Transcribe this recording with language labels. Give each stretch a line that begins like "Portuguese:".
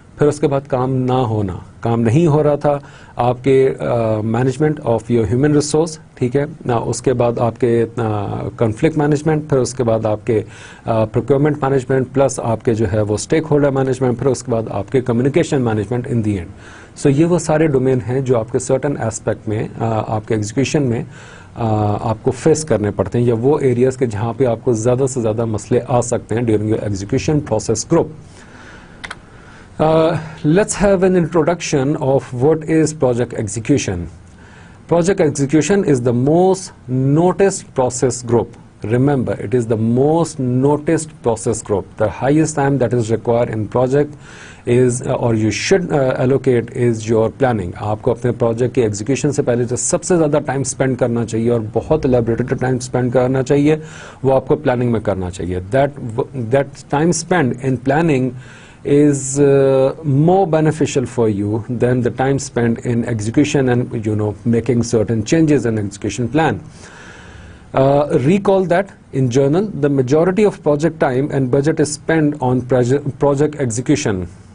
Urdu: پھر اس کے بعد کام نہ ہونا, کام نہیں ہو رہا تھا آپ کے
English: management of your human resource,
Urdu: ٹھیک ہے, اس کے بعد آپ کے کنفلکٹ مینجمنٹ, پھر اس کے بعد آپ کے پروکیورمنٹ مینجمنٹ, پلس آپ کے جو ہے وہ اسٹیک ہولڈر مینجمنٹ, پھر اس کے بعد آپ کے communication management
English: In the end.
Urdu: سو یہ وہ سارے ڈومین ہیں جو آپ کے سرٹن ایسپیکٹ میں آپ کے ایگزیکیوشن میں آپ کو فیس کرنے پڑتے ہیں, یا وہ ایریاز کے جہاں پہ آپ کو زیادہ سے زیادہ مسئلے آ سکتے ہیں
English: During your execution process group. Let's have an introduction of what is project execution. Project execution is the most noticed process group. Remember, it is the most noticed process group. The highest time that is required in project is or you should allocate is your planning.
Urdu: آپ کو اپنے project کے execution سے پہلے جو سب سے زیادہ time spend کرنا چاہیے اور بہت الیبریٹڈ ٹائم اسپینڈ کرنا چاہیے وہ آپ کو پلاننگ میں کرنا چاہیے.
English: That time spent in planning is more beneficial for you than the time spent in execution and making certain changes in execution plan. Recall that in journal the majority of project time and budget is spent on project execution.